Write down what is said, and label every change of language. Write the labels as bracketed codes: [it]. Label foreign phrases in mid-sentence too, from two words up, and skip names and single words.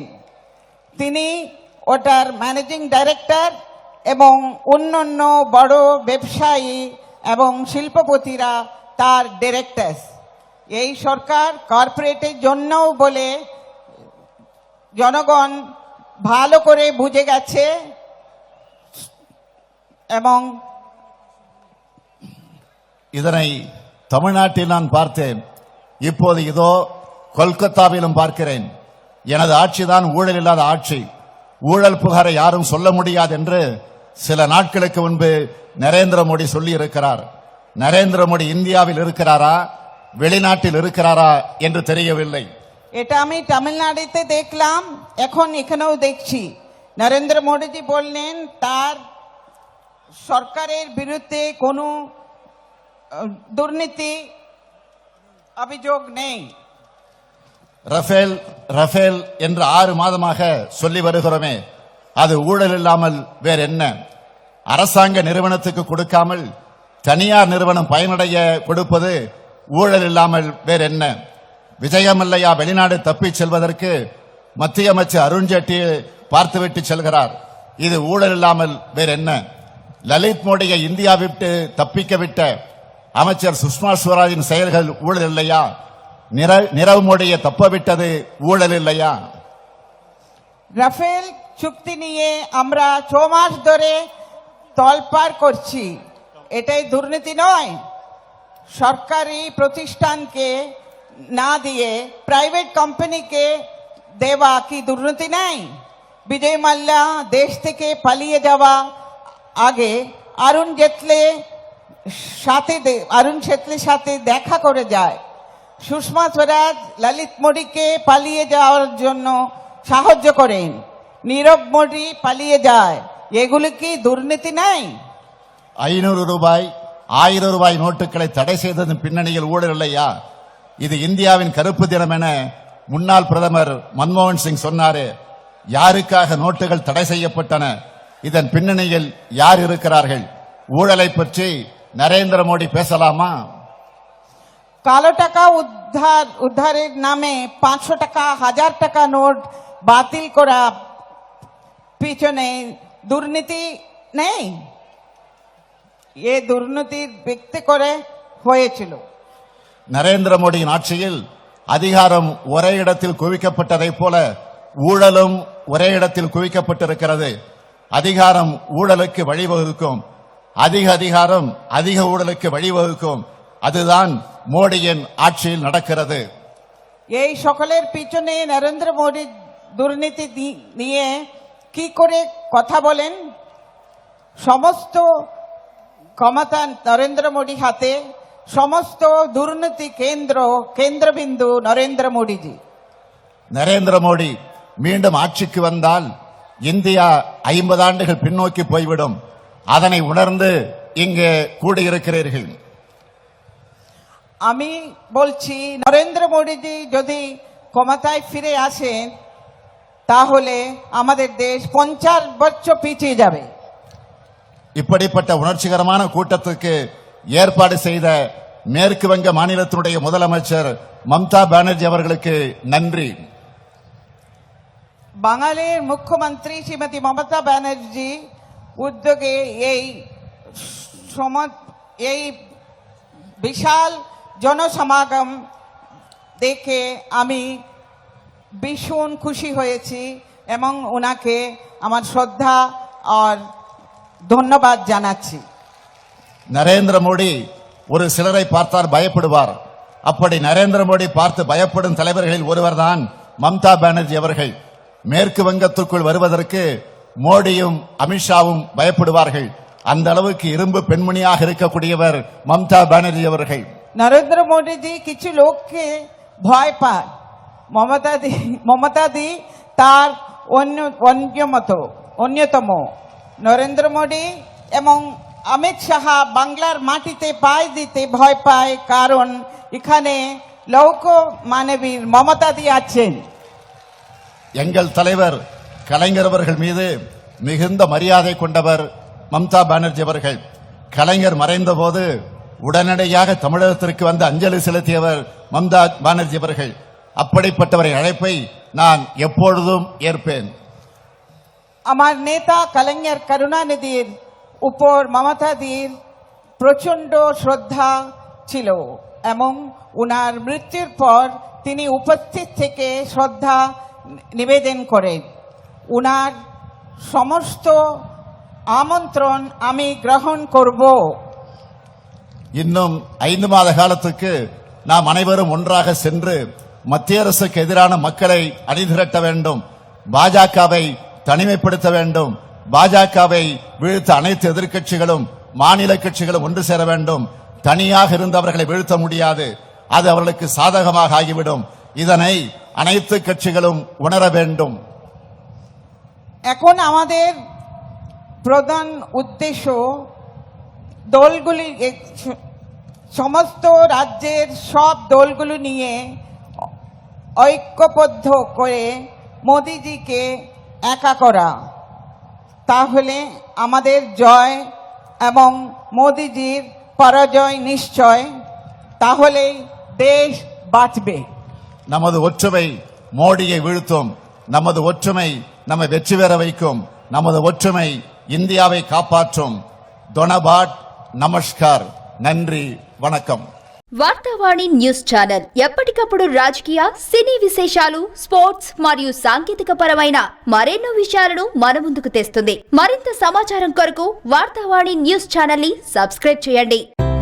[bn] তিনি ওটার [en] managing director [bn] এবং অন্যান্য বড় ব্যবসায়ী এবং শিল্পপতিরা তার ডিরেক্টর। এই সরকার কর্পোরেটের জন্যও বলে জনগণ ভালো করে বুঝে গেছে এবং [ta] இதனை தமிழ்நாட்டில் நான் பார்த்தேன். இப்போது இதோ கொல்கத்தாவிலும் பார்க்கிறேன். எனது ஆட்சிதான் ஊழல் இல்லாத ஆட்சி, ஊழல் புகாரை யாரும் சொல்ல முடியாது என்று சில நாட்களுக்கு முன்பு நரேந்திர மோடி சொல்லி இருக்கிறார். நரேந்திர மோடி இந்தியாவில் இருக்கிறாரா வெளிநாட்டில் இருக்கிறாரா என்று தெரியவில்லை. [bn] এটা আমি তামিলনাড়ুতে দেখলাম, এখন এখানেও দেখছি। নরেন্দ্র মোদীজি বললেন তার সরকারের বিরুদ্ধে কোনো দুর্নীতি অভিযোগ নেই। [ta] ரஃபேல் ரஃபேல் என்று 6 மாதமாக சொல்லி வருகிறோமே, அது ஊழல் இல்லாமல் வேற என்ன? அரசாங்க நிறுவனத்துக்கு கொடுக்காமல் தனியார் நிறுவனம் பயனடைய கொடுப்பது ஊழல் இல்லாமல் வேற என்ன? விஜயமல்லையா வெளிநாடு தப்பிச் செல்வதற்கு மத்திய அமைச்சர் அருண்ஜேட்லி பார்த்துவிட்டு செல்கிறார். இது ஊழல் இல்லாமல் வேற என்ன? லலித் மோடியை இந்தியா விட்டு தப்பிக்க விட்ட அமைச்சர் சுஷ்மா ஸ்வராஜின் செயல்கள் ஊழல் இல்லையா? நிரவ் மோடியை தப்ப விட்டது ஊழல் இல்லையா? [bn] রাফেল চুক্তি নিয়ে আমরা 6 মাস ধরে তলপার করছি, এটাই দুর্নীতি নয়? সরকারি প্রতিষ্ঠানকে না দিয়ে [en] private company [bn] দেওয়া কি দুর্নীতি নেই? বিজয় মাল্যা দেশ থেকে পালিয়ে যাওয়া আগে অরুণ জেটলির সাথে দেখা করে যায়। সুষমা স্বরাজ ললিত মোদীকে পালিয়ে যাওয়ার জন্য সাহায্য করেন, নীরব মোদী পালিয়ে যায়। এগুলি কি দুর্নীতি নাই? [ta] 500 ரூபாய் 1000 ரூபாய் நோட்டுகளை தடை செய்ததன் பின்னணியில் ஊழல் இல்லையா? இது இந்தியாவின் கருப்பு தினம் என முன்னாள் பிரதமர் மன்மோகன் சிங் சொன்னாரே. யாருக்காக நோட்டுகள் தடை செய்யப்பட்டன? இதன் பின்னணியில் யார் இருக்கிறார்கள்? ஊழலை பற்றி நரேந்திர மோடி பேசலாமா? [bn] কালো টাকা উদ্ধারের নামে 500 টাকা 1000 টাকা নোট বাতিল করা পিছনে দুর্নীতি নেই? এ দুর্নীতির ব্যক্তি করে হয়েছিল। [ta] நரேந்திர மோடியின் ஆட்சியில் அதிகாரம் ஒரே இடத்தில் குவிக்கப்பட்டதைப் போல ஊழலும் ஒரே இடத்தில் குவிக்கப்பட்டிருக்கிறது. அதிகாரம் ஊழலுக்கு வழிவகுக்கும், அதிக அதிகாரம் அதிக ஊழலுக்கு வழிவகுக்கும். அதுதான் மோடியின் ஆட்சியில் நடக்கிறது। [bn] এই সকলের পিছনে নরেন্দ্র মোদী দুর্নীতি নিয়ে কি করে কথা বলেন? সমস্ত ক্ষমতা নরেন্দ্র মোদী হাতে, সমস্ত দুর্নীতি কেন্দ্রবিন্দু নরেন্দ্র মোদীজি। [ta] நரேந்திர மோடி மீண்டும் ஆட்சிக்கு வந்தால் இந்தியா 50 ஆண்டுகள் பின்னோக்கி போய்விடும். அதனை உணர்ந்து இங்கே கூடியிருக்கிறீர்கள்। [bn] আমি বলছি নরেন্দ্র মোদীজি যদি ক্ষমতায় ফিরে আসেন তাহলে আমাদের দেশ 50 বছর পিছিয়ে যাবে। [ta] இப்படிப்பட்ட உணர்ச்சிகரமான கூட்டத்துக்கு ஏற்பாடு செய்த மேற்கு வங்க மாநிலத்தினுடைய முதலமைச்சர் மம்தா பானர்ஜி அவர்களுக்கு நன்றி। [bn] বাঙালির মুখ্যমন্ত্রী শ্রীমতী মমতা ব্যানার্জি উদ্যোগে এই বিশাল জনসমাগম দেখে আমি ভীষণ খুশি হয়েছি এবং ওনাকে আমার শ্রদ্ধা আর ধন্যবাদ জানাচ্ছি। [ta] நரேந்திர மோடி ஒரு சிலரை பார்த்தார் பயப்படுவார். அப்படி நரேந்திர மோடி பார்த்து பயப்படும் தலைவர்களில் ஒருவர்தான் மம்தா பானர்ஜி அவர்கள்। மேற்கு வங்கத்துக்குள் வருவதற்கு மோடியும் அமித்ஷாவும் பயப்படுவார்கள்। அந்த அளவுக்கு இரும்பு பெண்மணியாக இருக்கக்கூடியவர் மம்தா பானர்ஜி அவர்கள்। [bn] নরেন্দ্র মোদীজি কিছু লোককে ভয় পায়, মমতাদি তার অন্যতম। নরেন্দ্র মোদী এবং অমিত শাহ বাংলার মাটিতে পায়ে দিতে ভয় পায়, কারণ এখানে লৌহ মানবীর মমতাদি আছেন। [ta] எங்கள் தலைவர் கலைஞர் அவர்கள் மீது மிகுந்த மரியாதை கொண்டவர் மம்தா பானர்ஜி அவர்கள்। கலைஞர் மறைந்த போது உடனடியாக தமிழகத்திற்கு வந்து அஞ்சலி செலுத்தியவர் மம்தா பானர்ஜி அவர்கள்। அப்படிப்பட்டவரை அழைப்பை நான் எப்பொழுதும் ஏற்பேன்। [bn] আমার নেতা কলিঙ্গের করুণানিধির উপর মমতাদির প্রচন্ড শ্রদ্ধা ছিল এবং উনার মৃত্যুর পর তিনি উপস্থিত থেকে শ্রদ্ধা নিবেদন করেন। উনার সমস্ত আমন্ত্রণ আমি গ্রহণ করব। [ta] இன்னும் 5 மாத காலத்துக்கு நாம் அனைவரும் ஒன்றாக சென்று மத்திய அரசுக்கு எதிரான மக்களை அணிதிரட்ட வேண்டும், பாஜகவை தனிமைப்படுத்த வேண்டும், பாஜகவை வீழ்த்த அனைத்து எதிர்க்கட்சிகளும் மாநில கட்சிகளும் ஒன்று சேர வேண்டும்। தனியாக இருந்தவர்களை வீழ்த்த முடியாது, அது அவர்களுக்கு சாதகமாக ஆகிவிடும்। இதனை அனைத்து கட்சிகளும் உணர வேண்டும்। [bn] এখন আমাদের প্রধান উদ্দেশ্য দলগুলি, সমস্ত রাজ্যের সব দলগুলো নিয়ে ঐক্যবদ্ধ করে মোদিজিকে একা করা। তাহলে আমাদের জয় এবং মোদিজির পরাজয় নিশ্চয়, তাহলেই দেশ বাঁচবে। [ta] நமது ஒற்றுமை மோடியை வீழ்த்தும், நமது ஒற்றுமை நம்மை வெற்றி பெற வைக்கும், நமது ஒற்றுமை இந்தியாவை காப்பாற்றும்। [bn] ধন্যবাদ, নমস্কার, [ta] நன்றி, வணக்கம்। [te] వార్తావాణి న్యూస్ ఛానల్ ఎప్పటికప్పుడు రాజకీయ, సినీ విశేషాలు, స్పోర్ట్స్ మరియు సాంకేతిక పరమైన మరెన్నో విషయాలను మన ముందుకు తెస్తుంది। మరింత సమాచారం కొరకు వార్తావాణి న్యూస్ ఛానల్ ని సబ్స్క్రైబ్ చేయండి।